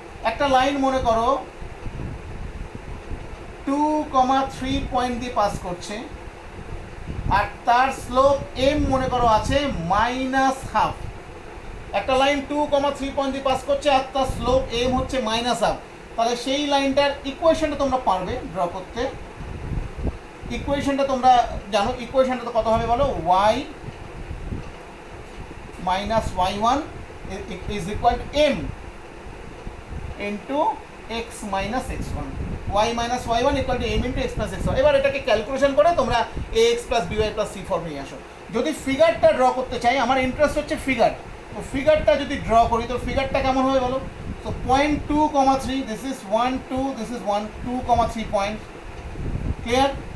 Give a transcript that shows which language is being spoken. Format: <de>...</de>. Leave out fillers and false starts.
<bn>একটা লাইন মনে করো 2, 3 পয়েন্ট দিয়ে পাস করছে, আর তার স্লোপ m মনে করো আছে -12। একটা লাইন 2, 3 পয়েন্ট দিয়ে পাস করছে, আর তার স্লোপ m হচ্ছে -12। তাহলে সেই লাইনটার ইকুয়েশনটা তোমরা পারবে ড্র করতে। ইকুয়েশনটা তোমরা জানো, ইকুয়েশনটা তো কত হবে বলো?</bn> <en>y minus y1 is equal to m into x minus x1। y minus y1 equal to m into x plus x1।</en> <bn>এবার এটাকে ক্যালকুলেশন করে তোমরা ax plus by plus c ফর্মে নিয়ে আসো। যদি ফিগারটা ড্র করতে চাই, আমার ইন্টারেস্ট হচ্ছে ফিগার, তো ফিগারটা যদি ড্র করি তো ফিগারটা কেমন হবে বলো? তো point 2, 3, this is 1, 2, this is 1, 2, 3 point, clear?</bn>